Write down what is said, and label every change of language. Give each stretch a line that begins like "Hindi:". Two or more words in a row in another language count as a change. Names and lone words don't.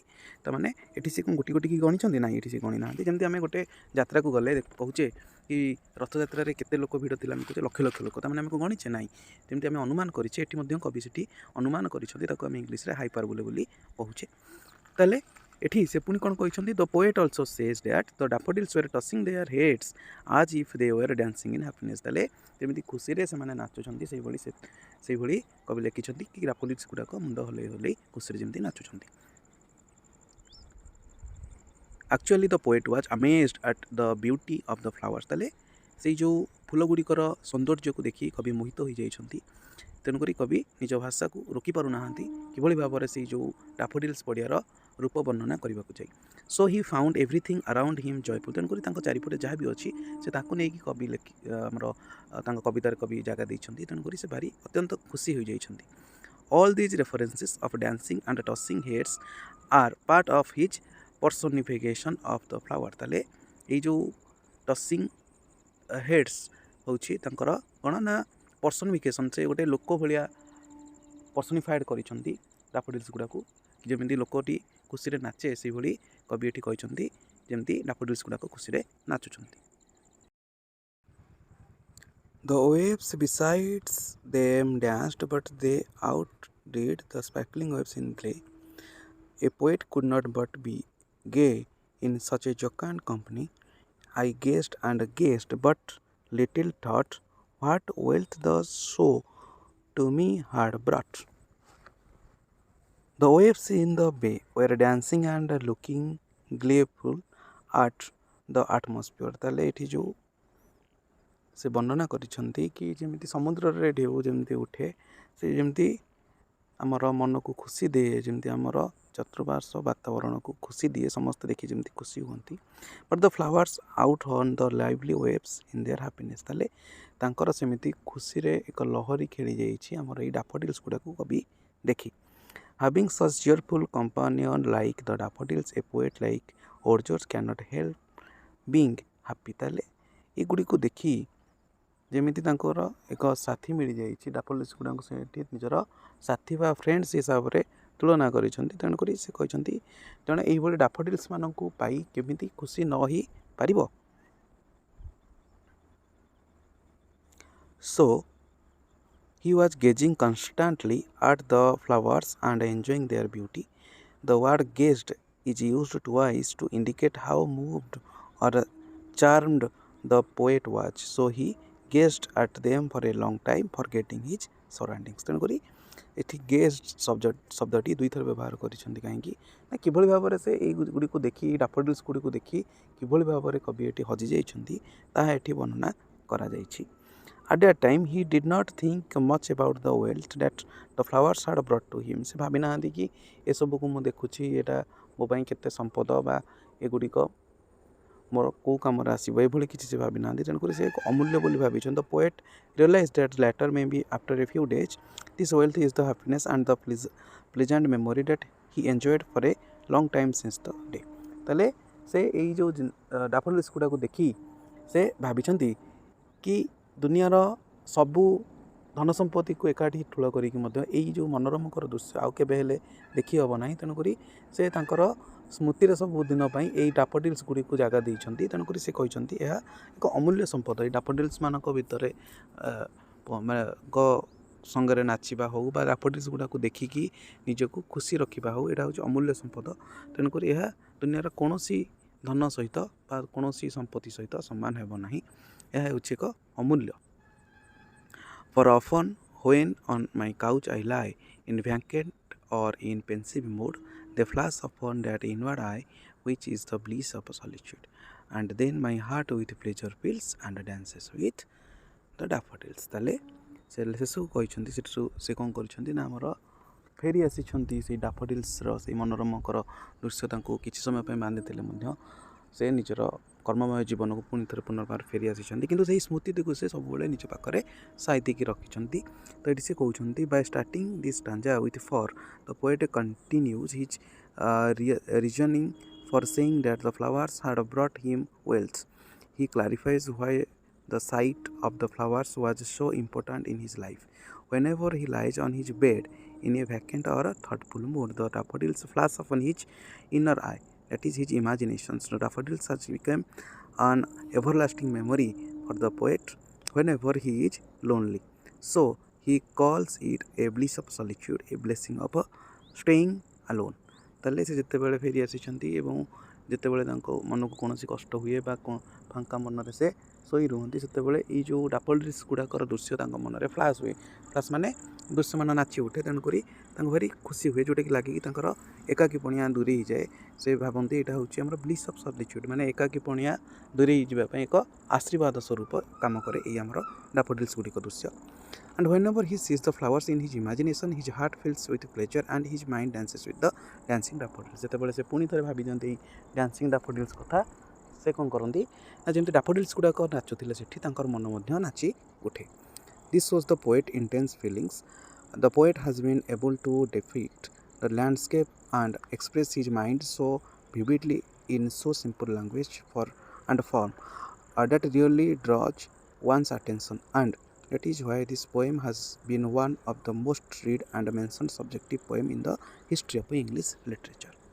Odia: ତାମାନେ ଏଠି ସେ କ'ଣ ଗୋଟି ଗୋଟିକି ଗଣିଛନ୍ତି? ନାହିଁ, ଏଠି ସେ ଗଣି ନାହାନ୍ତି। ଯେମିତି ଆମେ ଗୋଟେ ଯାତ୍ରାକୁ ଗଲେ କହୁଛେ କି ରଥଯାତ୍ରାରେ କେତେ ଲୋକ ଭିଡ଼ ଥିଲା, ଆମେ କହୁଛେ ଲକ୍ଷ ଲକ୍ଷ ଲୋକ, ତାମାନେ ଆମେ ଗଣିଛେ? ନାହିଁ, ଯେମିତି ଆମେ ଅନୁମାନ କରିଛେ, ଏଠି ମଧ୍ୟ କବି ସେଠି ଅନୁମାନ କରିଛନ୍ତି, ତାକୁ ଆମେ ଇଂଲିଶରେ ହାଇପାରବୋଲେ ବୋଲି କହୁଛେ। ତାହେଲେ ଏଠି ସେ ପୁଣି କ'ଣ କହିଛନ୍ତି?
English: The poet also says that the daffodils were tossing their heads as if they were dancing in happiness।
Odia: ତାହେଲେ ଯେମିତି ଖୁସିରେ ସେମାନେ ନାଚୁଛନ୍ତି ସେଇଭଳି କବି ଲେଖିଛନ୍ତି କି ଡାଫୋଡିଲ୍ସ ଗୁଡ଼ାକ ମୁଣ୍ଡ ହଲେଇ ହଲେଇ ଖୁସିରେ ଯେମିତି ନାଚୁଛନ୍ତି।
English: Actually the poet was amazed at the beauty of the flowers।
Odia: ତାହେଲେ ସେଇ ଯେଉଁ ଫୁଲ ଗୁଡ଼ିକର ସୌନ୍ଦର୍ଯ୍ୟକୁ ଦେଖି କବି ମୋହିତ ହୋଇଯାଇଛନ୍ତି, ତେଣୁକରି କବି ନିଜ ଭାଷାକୁ ରୋକିପାରୁନାହାନ୍ତି କିଭଳି ଭାବରେ ସେଇ ଯେଉଁ ଡାଫୋଡିଲ୍ସ ପଡ଼ିଆର ରୂପ ବର୍ଣ୍ଣନା କରିବାକୁ ଯାଇ।
English: So he found everything around him joyful।
Odia: ତେଣୁକରି ତାଙ୍କ ଚାରିପଟେ ଯାହା ବି ଅଛି ସେ ତାକୁ ନେଇକି କବି ଆମର ତାଙ୍କ କବିତାରେ କବି ଜାଗା ଦେଇଛନ୍ତି, ତେଣୁକରି ସେ ଭାରି ଅତ୍ୟନ୍ତ ଖୁସି ହୋଇଯାଇଛନ୍ତି।
English: All these references of dancing and tossing heads are part of his personification of the flower।
Odia: ତାହେଲେ ଏଇ ଯେଉଁ
English: tossing heads
Odia: ହେଉଛି ତାଙ୍କର କ'ଣ ନା ପର୍ସନିଫିକେସନ୍, ସେ ଗୋଟେ ଲୋକ ଭଳିଆ ପର୍ସନିଫାଏଡ଼ କରିଛନ୍ତି ଡାଫୋଡିଲ୍ସ ଗୁଡ଼ାକୁ, ଯେମିତି ଲୋକଟି ଖୁସିରେ ନାଚେ ସେଇଭଳି କବି ଏଠି କହିଛନ୍ତି ଯେମିତି ଡାଫୋଡିଲ୍ସ ଗୁଡ଼ାକ ଖୁସିରେ ନାଚୁଛନ୍ତି।
English: The waves besides them danced, but they outdid the sparkling waves in play। A poet could not but be gay in such a jocund company। I gazed and gazed, but little thought what wealth the show to me had brought। The waves in the bay were dancing and looking gleeful at the atmosphere।
Odia: ତାହେଲେ ଏଠି ଯେଉଁ ସେ ବର୍ଣ୍ଣନା କରିଛନ୍ତି କି ଯେମିତି ସମୁଦ୍ରରେ ଢେଉ ଯେମିତି ଉଠେ, ସେ ଯେମିତି ଆମର ମନକୁ ଖୁସି ଦିଏ, ଯେମିତି ଆମର ଚତୁଃପାର୍ଶ୍ୱ ବାତାବରଣକୁ ଖୁସି ଦିଏ, ସମସ୍ତେ ଦେଖି ଯେମିତି ଖୁସି ହୁଅନ୍ତି।
English: But the flowers out horn the lively waves in their happiness.
Odia: ତାହେଲେ ତାଙ୍କର ସେମିତି ଖୁସିରେ ଏକ ଲହରୀ ଖେଳି ଯାଇଛି ଆମର ଏଇ ଡାଫୋଡିଲ୍ସ ଗୁଡ଼ାକୁ କବି ଦେଖି।
English: Having such cheerful companion like the daffodils, a poet like Wordsworth cannot help being happy।
Odia: ତାହେଲେ ଏଗୁଡ଼ିକୁ ଦେଖି ଯେମିତି ତାଙ୍କର ଏକ ସାଥୀ ମିଳିଯାଇଛି, ଡାଫୋଡିଲ୍ସ ଗୁଡ଼ାଙ୍କୁ ସେଠି ନିଜର ସାଥୀ ବା ଫ୍ରେଣ୍ଡସ୍ ହିସାବରେ ତୁଳନା କରିଛନ୍ତି, ତେଣୁକରି ସେ କହିଛନ୍ତି ଜଣେ ଏଇଭଳି ଡାଫୋଡିଲ୍ସ ମାନଙ୍କୁ ପାଇ କେମିତି ଖୁସି ନ ହେଇପାରିବ।
English: So he was gazing constantly at the flowers and enjoying their beauty। The word gazed is used twice to indicate how moved or charmed the poet was। So he gazed at them for a long time forgetting his surroundings।
Odia: ତେଣୁକରି ଏଠି ଗେଜ୍ଡ ଶବ୍ଦଟି ଦୁଇଥର ବ୍ୟବହାର କରିଛନ୍ତି କାହିଁକି ନା କିଭଳି ଭାବରେ ସେ ଏଇଗୁଡ଼ିକୁ ଦେଖି ଡାଫୋଡିଲ୍ସ ଗୁଡ଼ିକୁ ଦେଖି କିଭଳି ଭାବରେ କବି ଏଠି ହଜିଯାଇଛନ୍ତି ତାହା ଏଠି ବର୍ଣ୍ଣନା କରାଯାଇଛି।
English: At that time he did not think much about the wealth that the flowers had brought to him।
Odia: ସେ ଭାବି ନାହାନ୍ତି କି ଏସବୁକୁ ମୁଁ ଦେଖୁଛି ଏଇଟା ମୋ ପାଇଁ କେତେ ସମ୍ପଦ ବା ଏଗୁଡ଼ିକ ମୋର କେଉଁ କାମରେ ଆସିବ ଏଭଳି କିଛି ସେ ଭାବି ନାହାନ୍ତି। ତେଣୁକରି ସେ ଏକ ଅମୂଲ୍ୟ ବୋଲି ଭାବିଛନ୍ତି। The poet realized that later maybe after a few days this wealth is the happiness and the pleasant memory that he enjoyed for a long time since the day। ତାହେଲେ ସେ ଏଇ ଯେଉଁ ଡାଫୋଡିଲ୍ସ ଗୁଡ଼ାକୁ ଦେଖି ସେ ଭାବିଛନ୍ତି କି ଦୁନିଆର ସବୁ ଧନ ସମ୍ପତ୍ତିକୁ ଏକାଠି ଠୁଳ କରିକି ମଧ୍ୟ ଏଇ ଯେଉଁ ମନୋରମକର ଦୃଶ୍ୟ ଆଉ କେବେ ହେଲେ ଦେଖି ହେବ ନାହିଁ। ତେଣୁକରି ସେ ତାଙ୍କର ସ୍ମୃତିରେ ସବୁଦିନ ପାଇଁ ଏଇ ଡାଫୋଡିଲ୍ସ ଗୁଡ଼ିକୁ ଜାଗା ଦେଇଛନ୍ତି। ତେଣୁକରି ସେ କହିଛନ୍ତି ଏହା ଏକ ଅମୂଲ୍ୟ ସମ୍ପଦ। ଏଇ ଡାଫୋଡିଲ୍ସ ମାନଙ୍କ ଭିତରେ ସଙ୍ଗରେ ନାଚିବା ହେଉ ବା ଡାଫୋଡିଲ୍ସ ଗୁଡ଼ାକୁ ଦେଖିକି ନିଜକୁ ଖୁସି ରଖିବା ହେଉ ଏଇଟା ହେଉଛି ଅମୂଲ୍ୟ ସମ୍ପଦ। ତେଣୁକରି ଏହା ଦୁନିଆର କୌଣସି ଧନ ସହିତ ବା କୌଣସି ସମ୍ପତ୍ତି ସହିତ ସମାନ ହେବ ନାହିଁ। ଏହା ହେଉଛି ଏକ ଅମୂଲ୍ୟ।
English: For often when on my couch I lie in vacant or in pensive mood they flash upon that inward eye which is the bliss of solitude and then my heart with pleasure fills and dances with the daffodils।
Odia: ତାହେଲେ ସେ ସେସବୁ କହିଛନ୍ତି ସେଠୁ ସେ କ'ଣ କରିଛନ୍ତି ନା ଆମର ଫେରି ଆସିଛନ୍ତି ସେଇ ଡାଫୋଡିଲ୍ସର ସେଇ ମନୋରମକର ଦୃଶ୍ୟ ତାଙ୍କୁ କିଛି ସମୟ ପାଇଁ ବାନ୍ଧିଥିଲେ ମଧ୍ୟ ସେ ନିଜର କର୍ମମୟ ଜୀବନକୁ ପୁଣି ଥରେ ପୁନର୍ବାର ଫେରି ଆସିଛନ୍ତି କିନ୍ତୁ ସେହି ସ୍ମୃତିଟିକୁ ସେ ସବୁବେଳେ ନିଜ ପାଖରେ ସାଇତିକି ରଖିଛନ୍ତି। ତ ଏଠି ସେ କହୁଛନ୍ତି
English: by starting this stanza with for the poet continues his reasoning for saying that the flowers had brought him wealth। He clarifies why the sight of the flowers was so important in his life। Whenever he lies on his bed in a vacant or a thoughtful mood the daffodils flash upon his inner eye, that is his imaginations। The daffodils has become an everlasting memory for the poet whenever he is lonely। So he calls it a bliss of solitude, a blessing of staying alone।
Odia: ତାହେଲେ ସେ ଯେତେବେଳେ ଫେରି ଆସିଛନ୍ତି ଏବଂ ଯେତେବେଳେ ତାଙ୍କ ମନକୁ କୌଣସି କଷ୍ଟ ହୁଏ ବା ଫାଙ୍କା ମନରେ ସେ ଶୋଇ ରୁହନ୍ତି ସେତେବେଳେ ଏଇ ଯେଉଁ ଡାଫୋଡିଲ୍ସ ଗୁଡ଼ାକର ଦୃଶ୍ୟ ତାଙ୍କ ମନରେ ଫ୍ଲାସ୍ ହୁଏ। ଫ୍ଲାସ୍ ମାନେ ଦୃଶ୍ୟମାନ ନାଚି ଉଠେ। ତେଣୁକରି ତାଙ୍କୁ ଭାରି ଖୁସି ହୁଏ ଯେଉଁଟାକି ଲାଗିକି ତାଙ୍କର ଏକାକୀପଣିଆ ଦୂରେଇ ହେଇଯାଏ। ସେ ଭାବନ୍ତି ଏଇଟା ହେଉଛି ଆମର
English: bliss of solitude
Odia: ମାନେ ଏକାକୀପଣିଆ ଦୂରେଇ ଯିବା ପାଇଁ ଏକ ଆଶୀର୍ବାଦ ସ୍ୱରୂପ କାମ କରେ ଏଇ ଆମର ଡାଫୋଡିଲ୍ସ ଗୁଡ଼ିକ ଦୃଶ୍ୟ।
English: And whenever he sees the flowers in his imagination his heart fills with pleasure and his mind dances with the dancing daffodils।
Odia: ଯେତେବେଳେ ସେ ପୁଣି ଥରେ ଭାବି ଦିଅନ୍ତି ଏଇ
English: dancing daffodils
Odia: କଥା ସେ କ'ଣ କରନ୍ତି ନା ଯେମିତି ଡାଫୋଡିଲ୍ସ ଗୁଡ଼ାକ ନାଚୁଥିଲେ ସେଠି ତାଙ୍କର ମନ ମଧ୍ୟ ନାଚି ଉଠେ।
English: This was the poet's intense feelings। The poet has been able to depict the landscape and express his mind so vividly in so simple language and form that really draws one's attention, and that is why this poem has been one of the most read and mentioned subjective poem in the history of English literature।